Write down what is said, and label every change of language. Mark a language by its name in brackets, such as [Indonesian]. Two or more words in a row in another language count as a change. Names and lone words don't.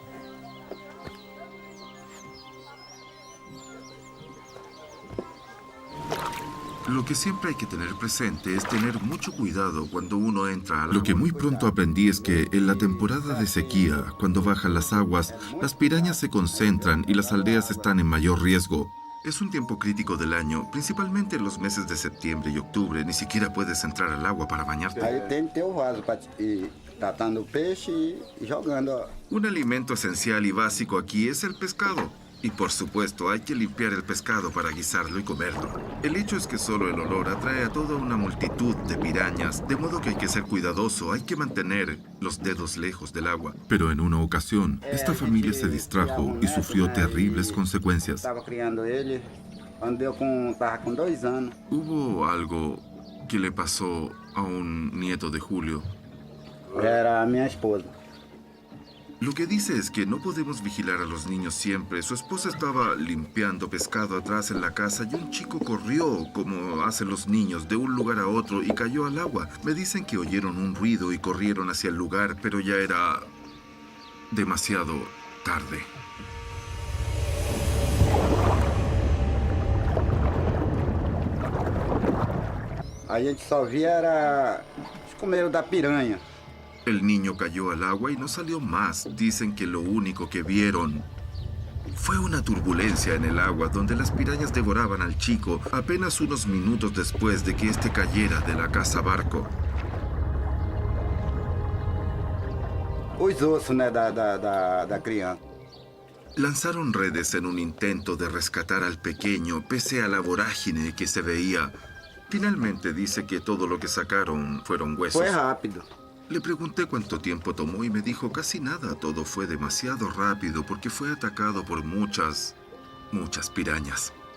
[Spanish] Lo que siempre hay que tener presente es tener mucho cuidado cuando uno entra al Lo que muy pronto aprendí es que en la temporada de sequía, cuando bajan las aguas, las pirañas se concentran y las aldeas están en mayor riesgo. Es un tiempo crítico del año, principalmente en los meses de septiembre y octubre. Ni siquiera puedes entrar al agua para bañarte. [Portuguese] Aí tem que ter o vaso para ir tratando o peixe e jogando. [Spanish] Un alimento esencial y básico aquí es el pescado. Y por supuesto, hay que limpiar el pescado para guisarlo y comerlo. El hecho es que solo el olor atrae a toda una multitud de pirañas, de modo que hay que ser cuidadoso, hay que mantener los dedos lejos del agua. Pero en una ocasión, esta familia se distrajo y sufrió terribles consecuencias. [Portuguese] Estava criando ele, estava com 2 anos. [Spanish] Hubo algo que le pasó a un nieto de Julio. [Portuguese] Era a minha esposa. [Spanish] Lo que dice es que no podemos vigilar a los niños siempre. Su esposa estaba limpiando pescado atrás en la casa y un chico corrió, como hacen los niños, de un lugar a otro y cayó al agua. Me dicen que oyeron un ruido y corrieron hacia el lugar, pero ya era demasiado tarde. [Portuguese] a gente só via era os comeiros da piranha. [Spanish] El niño cayó al agua y no salió más. Dicen que lo único que vieron fue una turbulencia en el agua donde las pirañas devoraban al chico apenas unos minutos después de que éste cayera de la casa barco. [Portuguese] Os ossos, né, da criança. [Spanish] Lanzaron redes en un intento de rescatar al pequeño pese a la vorágine que se veía. Finalmente dice que todo lo que sacaron fueron huesos. [Portuguese] Foi rápido. [Spanish] Le pregunté cuánto tiempo tomó y me dijo casi nada. Todo fue demasiado rápido porque fue atacado por muchas pirañas.